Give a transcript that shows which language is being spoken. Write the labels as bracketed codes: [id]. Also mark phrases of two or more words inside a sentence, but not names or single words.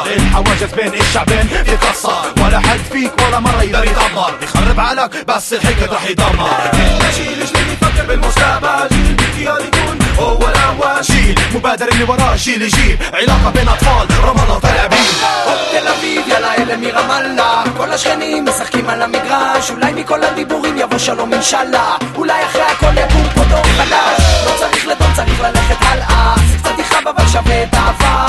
[ar] الحواجز بين الشعبين تتكسر ولا حد فيك ولا مرة يقدر يتأمر. يخرب عقلك بس الحقد راح يدمر. جيل جديد يفكر بالمستقبل. جيل باختيار يكون هو الأول. جيل مبادر اللي وراه جيل يجيب علاقة بين أطفال رمضان وتل أبيب. [he] הופ תל אביב, יאללה אלה מרמאללה. כל השכנים משחקים על המגרש. אולי מכל הדיבורים יבוא שלום אינשאללה. אולי אחרי הכל יקום פה דור חדש. לא צריך לדון, צריך ללכת הלאה. זה קצת יכאב אבל שווה את העבר.